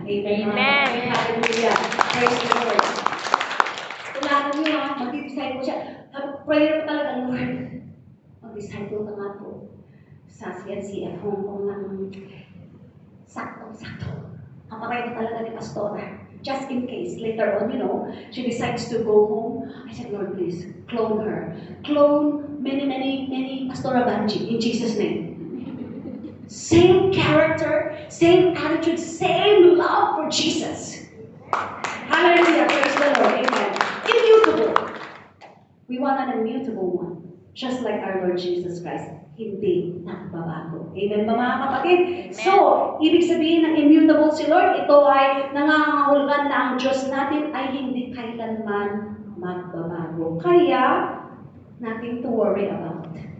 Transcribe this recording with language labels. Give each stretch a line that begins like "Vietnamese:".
English: Amen. Amen. Hallelujah. Praise the Lord.
Filipino: Kailangan niyo mag-disciple siya. Prayer ko talaga, Lord. Mag-disciple ka nga po sa CNCF Hong Kong ng sakto. Kapatay ko talaga ni Pastora.
English: Just in case, later on, she decides to go home. I said, Lord, please, clone her. Clone many Pastora Banji in Jesus' name. Same character, same attitude, same love for Jesus. Hallelujah, praise the Lord, amen. Immutable. We want an immutable one. Just like our Lord Jesus Christ.
Filipino: Hindi nagbabago. Amen ba mga kapatid? So, ibig sabihin ng immutable si Lord, ito ay nangangahulugan na ang Diyos natin ay hindi kailanman magbabago. Kaya,
English: nothing to worry about.